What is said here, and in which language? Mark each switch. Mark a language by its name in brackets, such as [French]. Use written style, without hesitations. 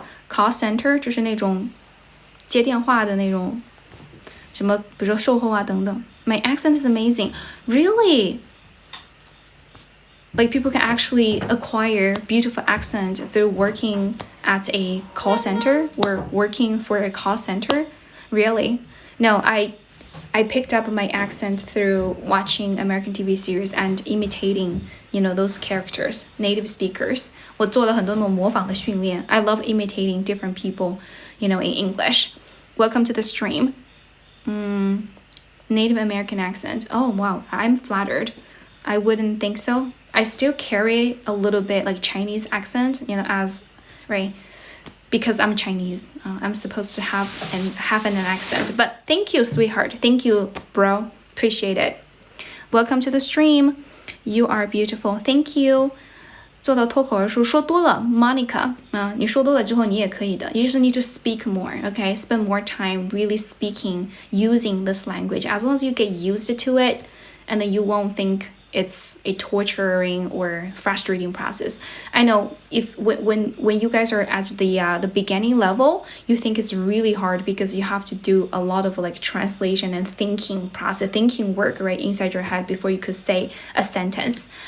[Chinese] Call center 就是那种接电话的那种，什么，比如说售后啊等等。 [English] My accent is amazing. Really? Like people can actually acquire beautiful accent through working at a call center or working for a call center? Really? No, I picked up my accent through watching American TV series and imitating, those characters, native speakers. [Chinese] 我做了很多那种模仿的训练。 [English] I love imitating different people, in English. Welcome to the stream. Native American accent. Oh, wow. I'm flattered. I wouldn't think so. I still carry a little bit like Chinese accent, right? Because I'm Chinese, I'm supposed to have an accent. But thank you, sweetheart. Thank you, bro. Appreciate it. Welcome to the stream. You are beautiful. Thank you. [Chinese] 做到脱口而出，说多了 ，Monica 啊，你说多了之后你也可以的。 [English] You just need to speak more, okay? Spend more time really speaking, using this language. As long as you get used to it, and then you won't think it's a torturing or frustrating process. I know when you guys are at the beginning level, you think it's really hard because you have to do a lot of like translation and thinking work right inside your head before you could say a sentence.